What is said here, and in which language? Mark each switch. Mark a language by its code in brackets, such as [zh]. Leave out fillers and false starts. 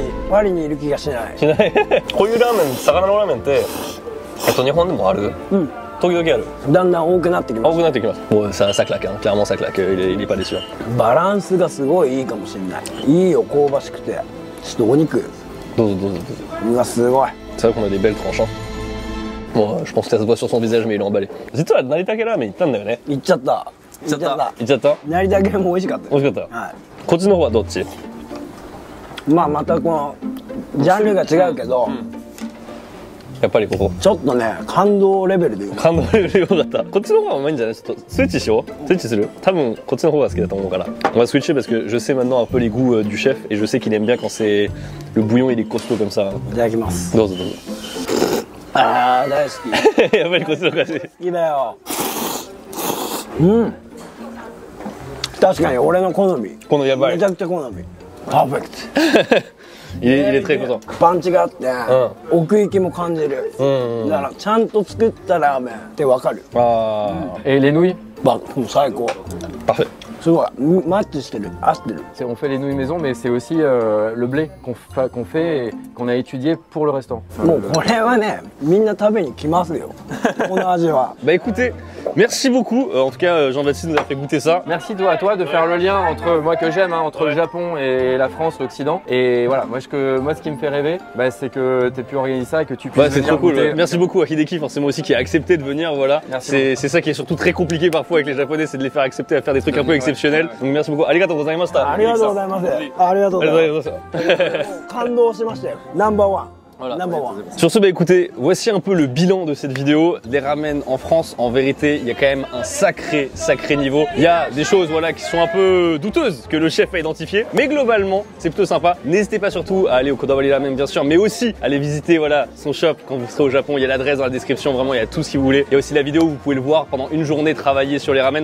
[ja] パリにいる気がしない。しない。こういうラーメン、魚のラーメンって日本でもある？うん。時々ある。だんだん多くなってきます。多くなってきます。 [fr] Bon, ça claque, hein. Clairement ça claque. Il est pas déçu. [ja] バランスがすごいいいかもしれない。いいよ、香ばしくて。ちょっとお肉。どうぞ。うわ、すごい。 [fr] C'est vrai qu'on a des belles tranches. Bon, je pense que ça se voit sur son visage, mais il est emballé. [ja] 実は成田家ラーメン行ったんだよね。行っちゃった。行っちゃった。成田系も美味しかった。美味しかった。はい。こっちの方はどっち？まあまたこのジャンルが違うけど、やっぱりここ。ちょっとね、感動レベルで。感動レベル良かった。こっちの方がうまいんじゃない？ちょっとスイッチしよう。スイッチする？多分こっちの方が好きだと思うから。 [fr] On va switcher parce que je sais maintenant un peu les goûts du chef et je sais qu'il aime bien quand c'est le bouillon il est costaud comme ça. [ja] いただきます。どうぞ。ああ、大好き。やっぱりこっちの方が好き。好きだよ。うん。確かに俺の好み。このやばい。めちゃくちゃ好み。パーフェクト。 [fr] il est très content。 [ja] パンチがあって、奥行きも感じる。だからちゃんと作ったラーメンってわかる。ああ。 [fr] Et les nouilles? [ja] もう最高。 [fr] Parfait。 [ja] すごいマッチしてる合ってる。 [fr] On fait les nouilles maison, mais c'est aussi le blé qu'on fait et qu'on a étudié pour le restaurant. [ja] もうこれはねみんな食べに来ますよこの味は。 [fr] Bah écoutez, merci beaucoup. En tout cas, Jean-Baptiste nous a fait goûter ça. Merci à toi de faire le lien entre moi que j'aime, hein, entre le Japon et la France, l'Occident. Et voilà, moi ce qui me fait rêver, bah, c'est que tu aies pu organiser ça et que tu puisses C'est venir trop cool. goûter. Merci beaucoup à Hideki forcément aussi qui a accepté de venir. Voilà. C'est ça qui est surtout très compliqué parfois avec les Japonais, c'est de les faire accepter à faire des trucs un peu exceptionnels. Donc merci beaucoup. [ja] Arigatou gozaimashita. ありがとうございます。ありがとうございます。感動しましたよ。ナンバーワン。 [fr] Voilà. [en] Number one. [fr] Sur ce, bah écoutez, voici un peu le bilan de cette vidéo. Les ramen en France, en vérité, il y a quand même un sacré niveau. Il y a des choses voilà, qui sont un peu douteuses que le chef a identifiées, mais globalement, c'est plutôt sympa. N'hésitez pas surtout à aller au Kodawari Ramen, bien sûr, mais aussi à aller visiter voilà, son shop quand vous serez au Japon. Il y a l'adresse dans la description, vraiment, il y a tout ce que vous voulez. Il y a aussi la vidéo où vous pouvez le voir pendant une journée travailler sur les ramen.